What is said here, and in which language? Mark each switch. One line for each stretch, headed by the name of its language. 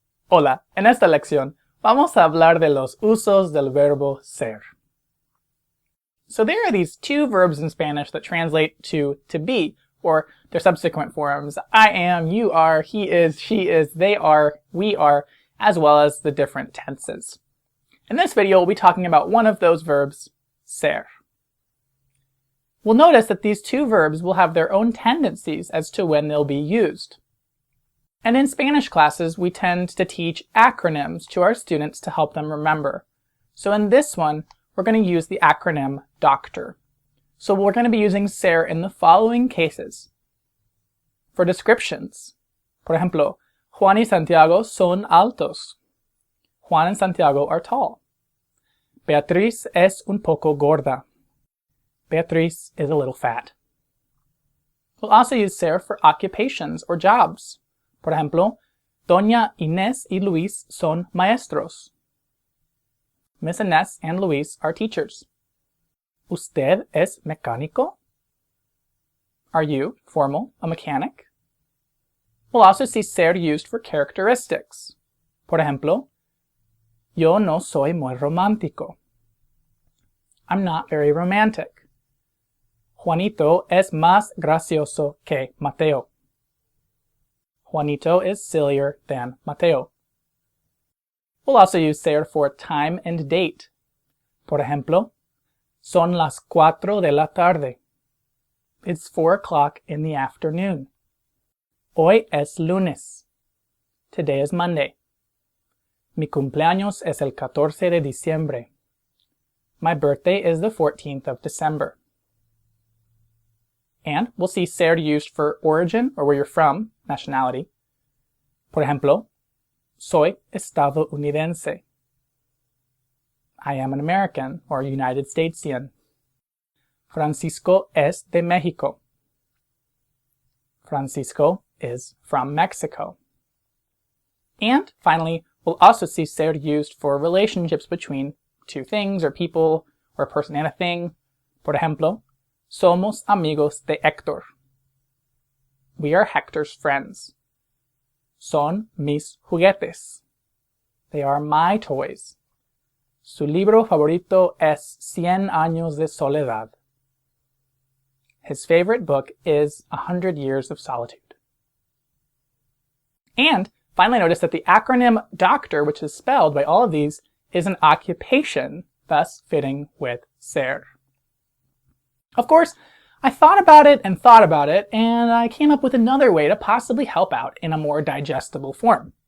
Spanish: Hola, en esta lección vamos a hablar de los usos del verbo ser.
English: So there are these two verbs in Spanish that translate to be, or their subsequent forms, I am, you are, he is, she is, they are, we are, as well as the different tenses. In this video, we'll be talking about one of those verbs, ser. We'll notice that these two verbs will have their own tendencies as to when they'll be used. And in Spanish classes, we tend to teach acronyms to our students to help them remember. So in this one, we're going to use the acronym DOCTOR. So we're going to be using ser in the following cases.
Spanish: For descriptions, por ejemplo, Juan y Santiago son altos.
English: Juan and Santiago are tall. Beatriz es un poco gorda. Beatriz is a little fat. We'll also use ser for occupations or jobs.
Spanish: Por ejemplo, Doña Inés y Luis son maestros.
English: Miss Inés and Luis are teachers. ¿Usted es mecánico? Are you, formal, a mechanic? We'll also see ser used for characteristics.
Spanish: Por ejemplo, yo no soy muy romántico. I'm not very romantic. Juanito es más gracioso que Mateo.
English: Juanito is sillier than Mateo. We'll also use ser for time and date.
Spanish: Por ejemplo, son las 4 de la tarde.
English: It's 4 o'clock in the afternoon.
Spanish: Hoy es lunes. Today is Monday. Mi cumpleaños es el 14 de diciembre.
English: My birthday is the 14th of December. And we'll see ser used for origin, or where you're from, nationality.
Spanish: Por ejemplo, soy estadounidense.
English: I am an American, or United Statesian. Francisco es de México. Francisco is from Mexico. And finally, we'll also see ser used for relationships between two things, or people, or a person and a thing.
Spanish: Por ejemplo, somos amigos de Héctor. We are Hector's friends.
English: Son mis juguetes. They are my toys.
Spanish: Su libro favorito es 100 años de soledad.
English: His favorite book is 100 Years of Solitude. And finally, notice that the acronym DOCTOR, which is spelled by all of these, is an occupation, thus fitting with ser. Of course, I thought about it, and I came up with another way to possibly help out in a more digestible form.